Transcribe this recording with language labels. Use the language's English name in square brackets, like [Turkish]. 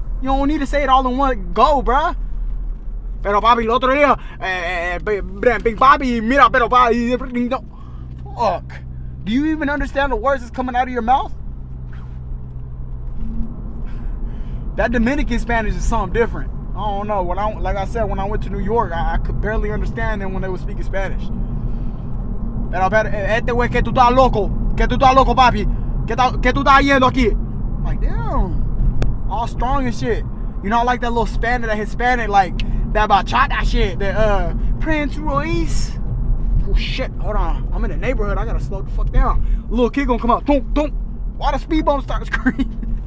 [English] You don't need to say it all in one go, bruh. [Spanish] Pero papi, el otro día, Big Papi, mira, pero papi, fuck. [English] Do you even understand the words that's coming out of your mouth? That Dominican Spanish is something different. I don't know. Like I said, when I went to New York, I could barely understand them when they were speaking Spanish. [Spanish] Pero, este güey, que tú estás loco, papi, que tú estás yendo aquí. [English] I'm like, damn, all strong and shit. You know, I like that little Spanish, that Hispanic, like that bachata shit, that Prince Royce. Oh shit, hold on, I'm in the neighborhood, I gotta slow the fuck down. Little kid gonna come out, don't. Why the speed bump start screaming?